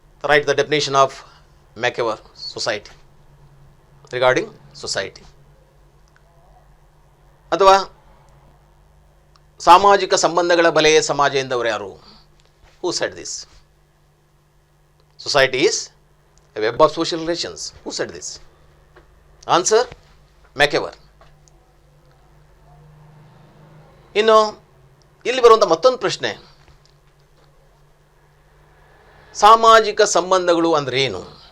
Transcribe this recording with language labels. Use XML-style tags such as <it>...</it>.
<en>Write the definition of MacIver society regarding society.</en> <kn>ಅಥವಾ ಸಾಮಾಜಿಕ ಸಂಬಂಧಗಳ ಬಲೆಯ ಸಮಾಜ ಎಂದವರು ಯಾರು?</kn> <en>Who shed this? Society is a web of social relations. Who said this? Answer, ಮ್ಯಾಕೆವರ್.</en> <kn>ಇನ್ನು ಇಲ್ಲಿ ಬರುವಂಥ ಮತ್ತೊಂದು ಪ್ರಶ್ನೆ, ಸಾಮಾಜಿಕ ಸಂಬಂಧಗಳು ಅಂದ್ರೆ ಏನು?</kn>